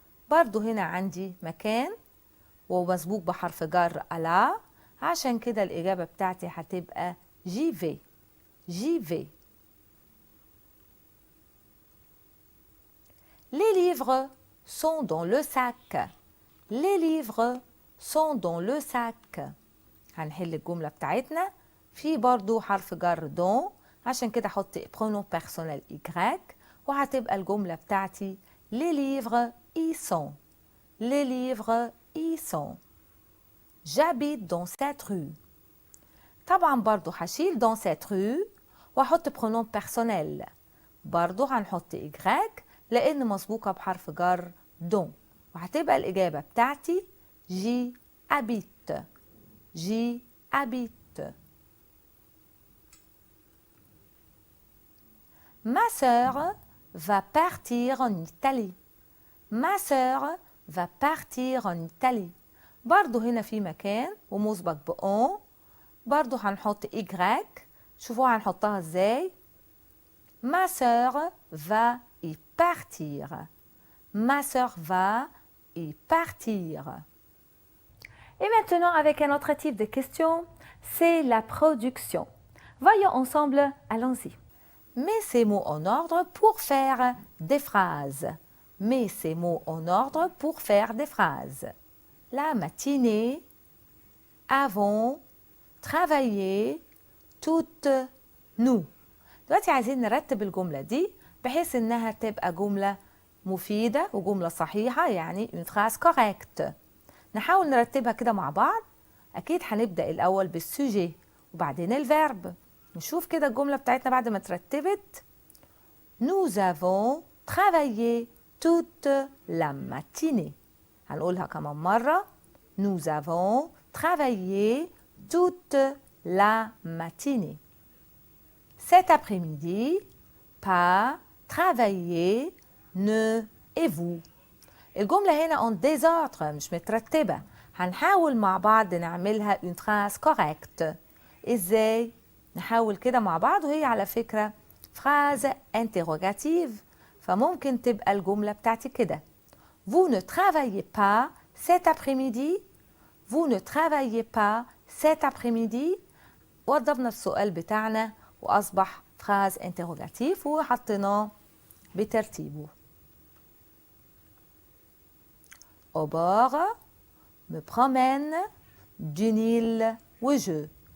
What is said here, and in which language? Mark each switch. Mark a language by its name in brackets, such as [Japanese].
[Arabic] برضو هنا عندي مكان ومسبوق بحرف جر على، عشان كده الإجابة بتاعتي هتبقى [French] j'y vais. J'y vais. Les livres sont dans le sac. Les livres sont dans le sac. [Arabic] هنحل الجملة بتاعتنا في برضو حرف جر دون، عشان كده احط pronom personnel Y وهتبقى الجملة بتاعتي [French] les livres y sont. Les livres y sont. J'habite dans cette rue. [Arabic] طبعا برضو هشيل [French] dans cette rue [Arabic] واحط pronom personnel، برضو هنحط Y لأن مسبوقة بحرف جر دون، وهتبقى الإجابة بتاعتي [French] j'y habite. J'y habite. Ma sœur va partir en Italie. Ma sœur va partir en Italie. [Arabic] برضو هنا في مكان ومسبق بأون، برضو هنحط Y، شوفوا هنحطها ازاي. [French] Ma sœur va y partir. Ma sœur va y partir. Et maintenant, avec un autre type de question, c'est la production. Voyons ensemble, allons-y. Mets ces mots en ordre pour faire des phrases. Mets ces mots en ordre pour faire des phrases. La matinée, avons, travaillé, toutes, nous. [Arabic] دلوقتي عايزين نرتب الجملة دي بحيث إنها تبقى جملة مفيدة وجملة صحيحة، يعني [French] une phrase correcte. [Arabic] نحاول نرتبها كده مع بعض. أكيد هنبدأ الأول بالسوجي وبعدين الفيرب. نشوف كده الجملة بتاعتنا بعد ما اترتبت. [French] Nous avons travaillé toute la matinée. [Arabic] هنقولها كمان مرة. [French] Nous avons travaillé toute la matinée. Cet après-midi, pas, travailler, ne et vous. [Arabic] الجملة هنا [French] en désordre [Arabic] مش مترتبة. هنحاول مع بعض نعملها [French] une phrase correcte. [Arabic] ازاي؟ نحاول كده مع بعض، وهي على فكرة [French] phrase interrogative، [Arabic] فممكن تبقى الجملة بتاعتي كده. [French] Vous ne travaillez pas cet après-midi. Vous ne travaillez pas cet après-midi. [Arabic] وضبنا السؤال بتاعنا وأصبح [French] phrase interrogative [Arabic] وحطيناه بترتيبه. [French] Au bord, me promène, du Nil وجو.